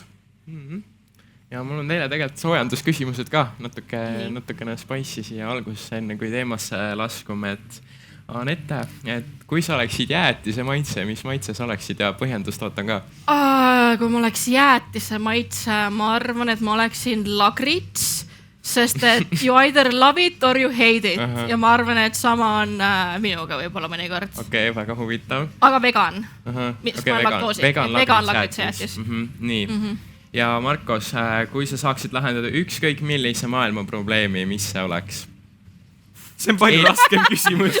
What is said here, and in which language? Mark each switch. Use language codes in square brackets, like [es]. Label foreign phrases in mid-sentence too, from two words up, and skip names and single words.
[et] Ja mul on teile tegelikult soojandusküsimused ka natukene spice'i siia algusesse, enne kui teemasse laskume, et Anette, et kui sa oleksid jäätise maitse, mis maitse sa oleksid ja põhjendust ootan ka? Kui ma oleks jäätise maitse, ma arvan, et ma oleksin lagrits, sest et [en] you either love it or you hate it. [et] Ja ma arvan, et sama on minuga võib-olla mõnikord. Okei, väga huvitav. Aga vegan. Vegan lagrits jäätis. Nii. Ja Markos, kui sa saaksid lahendada ükskõik millise maailma probleemi, mis see oleks? See on palju raskem küsimus.